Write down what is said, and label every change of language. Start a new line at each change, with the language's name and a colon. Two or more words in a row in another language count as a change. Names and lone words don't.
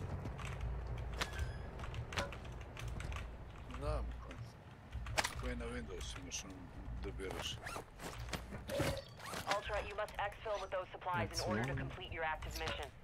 Serbian: Znam, ko je na Windows. osim još da biraš.
English: Ultra, you must exfil with those supplies in order to complete your active mission.